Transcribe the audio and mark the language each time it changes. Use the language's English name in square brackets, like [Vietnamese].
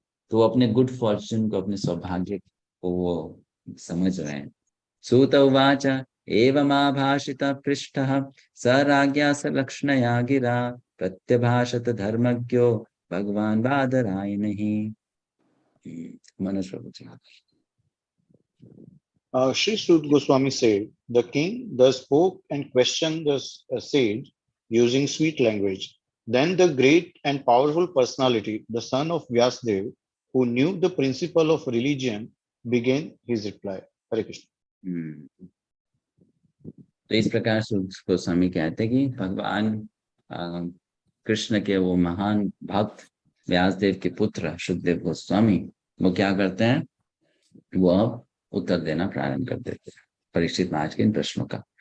[Hindi] तो वो अपने गुड फॉर्च्यून को, अपने सौभाग्य को वो समझ रहे हैं। [Sanskrit] सूत उवाच एवमाभाषित पृष्ठः स राज्ञा स लक्ष्मणया गिरा प्रत्यभाषत धर्मज्ञो भगवान बादरायणः। [Hindi] मनोज प्रभु जी। [English] Sri Sud Goswami said, the king thus spoke and questioned the sage using sweet language. Then the great and powerful personality, the son of Vyasdev, who knew the principle of religion, began his reply. [Sanskrit] Hare Krishna. [Hindi] तो इस प्रकार से गोस्वामी कहते हैं कि भगवान कृष्ण के वो महान भक्त व्यासदेव के पुत्र सुखदेव गोस्वामी वो क्या करते हैं, वो अब उत्तर देना प्रारंभ कर देते हैं परीक्षित महाराज के इन प्रश्नों का।